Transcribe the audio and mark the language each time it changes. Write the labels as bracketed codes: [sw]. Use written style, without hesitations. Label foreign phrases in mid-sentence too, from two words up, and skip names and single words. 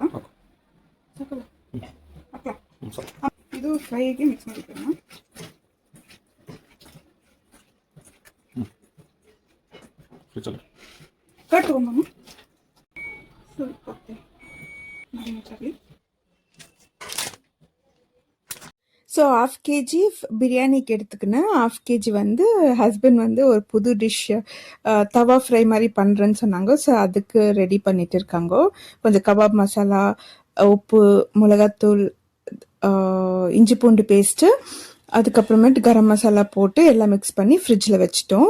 [kn] ಸಾಕಲ್ಲ ಹಾಕ್ಲಾ? ಇದು ಫ್ರೈಗೆ ಮಿಕ್ಸ್ ಮಾಡಿರ್ತೀನಿ. ಕಟ್ ತಗೊಂಬ ಸ್ವಲ್ಪ ಹಾಕ್ತೀನಿ. [ta] ஸோ 1/2 kg பிரியாணிக்கு எடுத்துக்கினேன். 1/2 kg வந்து ஹஸ்பண்ட் வந்து ஒரு புது டிஷ் தவா ஃப்ரை மாதிரி பண்ணுறேன்னு சொன்னாங்க. ஸோ அதுக்கு ரெடி பண்ணிட்டு இருக்காங்க. கொஞ்சம் கபாப் மசாலா, உப்பு, மிளகாத்தூள், இஞ்சி பூண்டு பேஸ்ட்டு, அதுக்கப்புறமேட்டு கரம் மசாலா போட்டு எல்லாம் மிக்ஸ் பண்ணி ஃப்ரிட்ஜில் வச்சுட்டோம்.